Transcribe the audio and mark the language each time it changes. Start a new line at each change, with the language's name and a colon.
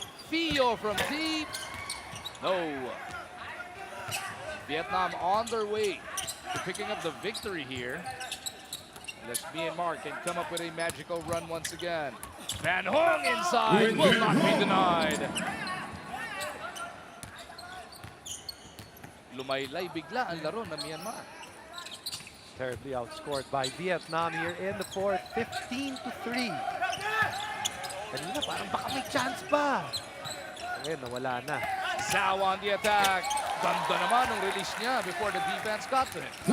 English: Fio from deep. No. Vietnam on their way to picking up the victory here. Unless Myanmar can come up with a magical run once again. Van Hong inside will not be denied.
Filipino: Lumaylay bigla ang laro ng Myanmar.
English: Terribly outscored by Vietnam here in the fourth, 15-3.
Filipino: Kanina parang baka may chance pa. Ngayon, nawala na.
English: Zhao on the attack.
Filipino: Ganda naman ang release niya
English: before the defense got to him.